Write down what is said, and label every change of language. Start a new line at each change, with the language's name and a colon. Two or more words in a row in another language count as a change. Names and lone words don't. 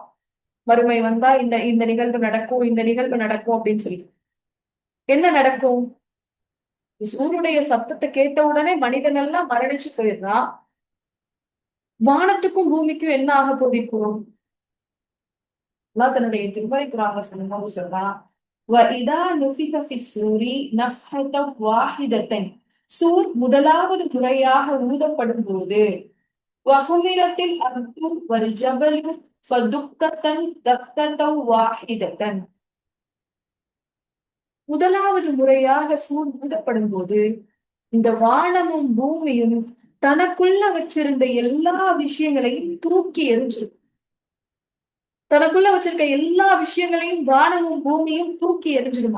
Tamil: மறுமை வந்தா இந்த இந்த நிகழ்வு நடக்கும், இந்த நிகழ்வு நடக்கும் அப்படின்னு சொல்லி. என்ன நடக்கும்? சூருடைய சத்தத்தை கேட்ட உடனே மனிதன் எல்லாம் மரணிச்சு போயிடுறான். வானத்துக்கும் பூமிக்கும் என்ன ஆக போகுது இப்போ? அல்லாஹ் தன்னுடைய திருமறை குர்ஆன்ல சொல்லும்போது சொல்றான்,
Arabic: وَإِذَا نُفِخَ فِي الصُّورِ نَفْخَةً وَاحِدَةً
Tamil: சூர் முதலாவது முறையாக ஊதப்படும் போது
Arabic: وَحُمِلَتِ الْأَرْضُ وَالْجَبَلُ فَدُكَّتَ دَكَّةً وَاحِدَةً
Tamil: முதலாவது முறையாக சூர் ஊதப்படும் போது இந்த வானமும் பூமியும் தனக்குள்ள வச்சிருந்த எல்லா விஷயங்களையும் தூக்கி எறிஞ்சிடும். தனக்குள்ள வச்சிருக்க எல்லா விஷயங்களையும் வானமும் பூமியும் தூக்கி எறிஞ்சிடுமா.